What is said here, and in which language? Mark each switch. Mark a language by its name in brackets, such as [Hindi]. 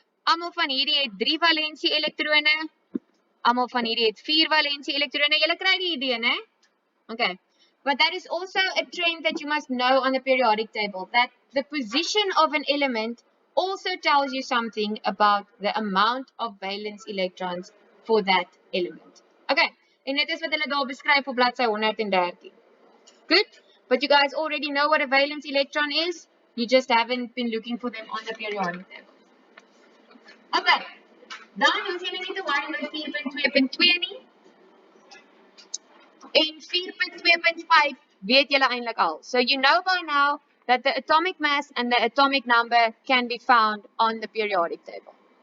[Afrikaans] Almal van hierdie het 3 valensie elektrone. Almal van hierdie het 4 valensie elektrone. Julle kry die idee, né? Okay. [English] But that is also a trend that you must know on the periodic table, that the position of an element also tells you something about the amount of valence electrons for that element. [Afrikaans] Okay, en dit is wat hulle daar beskryf op bladsy 113. [English] Good, but you guys already know what a valence electron is. You just haven't been looking for them on the periodic table. [Afrikaans] Okay, dan hoef jy nie te worry met 4.2.2 nie. En 4.2.5 weet julle eintlik al. [English] So you know by now that the atomic mass and the atomic number can be found on the periodic table.